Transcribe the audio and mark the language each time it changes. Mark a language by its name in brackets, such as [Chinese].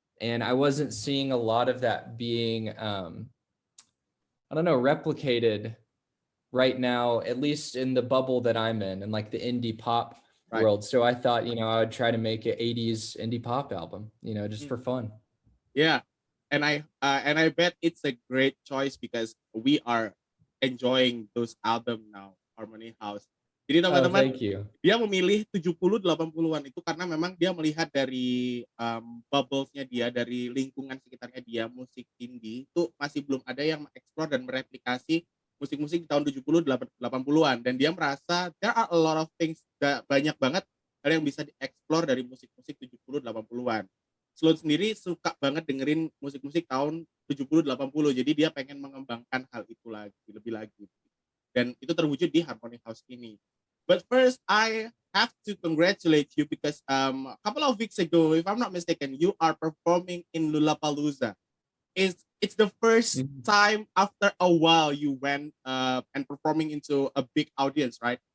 [English] And I wasn't seeing a lot of that being, replicated right now, at least in the bubble that I'm in, and like the indie pop world. So I thought, I would try to make an 80s indie pop album, just for fun. Yeah. And I bet it's a great choice because we are enjoying those album now, Harmony House. [Indonesian] Jadi teman-teman, dia memilih 70-80-an itu karena memang dia melihat dari bubbles-nya dia, dari lingkungan sekitarnya dia, musik indie itu masih belum ada yang mengeksplor dan mereplikasi musik-musik di tahun 70-80-an, dan dia merasa [English] there are a lot of things, [Indonesian] banyak banget hal yang bisa dieksplor dari musik-musik 70-80-an. Sloan sendiri suka banget dengerin musik-musik tahun 70-80, jadi dia pengen mengembangkan hal itu lagi, lebih lagi. Dan itu terwujud di Harmony House ini. [English] But first, I have to congratulate you because a couple of weeks ago, if I'm not mistaken, you are performing in Lollapalooza. It's the first time after a while you went and performing into a big audience, right?